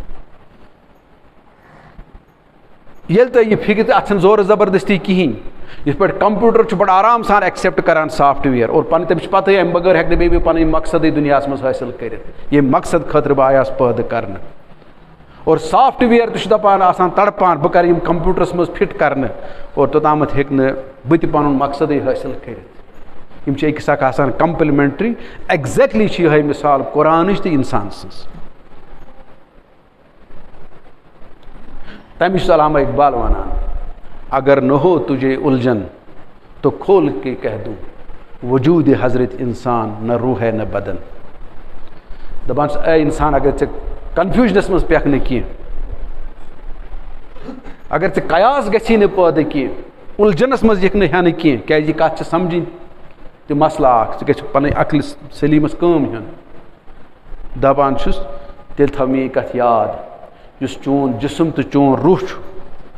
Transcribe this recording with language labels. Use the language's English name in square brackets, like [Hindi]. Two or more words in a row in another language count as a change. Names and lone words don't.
[Kashmiri] ییٚلہِ تۄہہِ یہِ فِکرِ تہٕ اَتھ چھَنہٕ زورٕ زبردستی کِہیٖنۍ یِتھ پٲٹھۍ کَمپیوٗٹر چھُ بَڑٕ آرام سان ایکسیپٹ کران سافٹ وِیَر اور پَنٕنۍ تٔمِس چھِ پَتہٕے اَمہِ بغٲر ہٮ۪کہِ نہٕ بیٚیہِ پَنٕنۍ مقصدٕے دُنیاہَس منٛز حٲصِل کٔرِتھ ییٚمہِ مقصد خٲطرٕ بہٕ آیاس پٲدٕ کرنہٕ اور سافٹ وِیَر تہِ چھُ دَپان آسان تڑپان بہٕ کَرٕ یِم کَمپیوٗٹرَس منٛز فِٹ کرنہٕ اور توٚتامَتھ ہیٚکہِ نہٕ بہٕ تہِ پَنُن مقصدٕے حٲصِل کٔرِتھ یِم چھِ أکِس اکھ آسان [English] complementary exactly [Kashmiri] چھِ یِہوٚے مِثال قرآنٕچ تہٕ اِنسان سٕنٛز تَمہِ چھُ علامہ اقبال وَنان [Urdu] اگر نہ ہو تجھے الجھن تو کھول کے کہہ دوں وجود حضرت انسان نہ روح ہے نہ بدن [Kashmiri] دَپان چھُس اے اِنسان اگر ژےٚ کَنفیوٗجنَس منٛز پٮ۪کھ نہٕ کینٛہہ اگر ژےٚ قیاس گژھی نہٕ پٲدٕ کینٛہہ اُلجھنَس منٛز یِکھ نہٕ ہٮ۪نہٕ کینٛہہ کیٛازِ یہِ کَتھ چھِ سَمجھِنۍ تہِ مسلہٕ اکھ ژٕ گژھِ پَنٕنۍ عقلہِ سلیٖمَس کٲم ہیوٚن دَپان چھُس تیٚلہِ تھاو میٛٲنۍ کَتھ یاد یُس چون جِسم تہٕ چون روح چھُ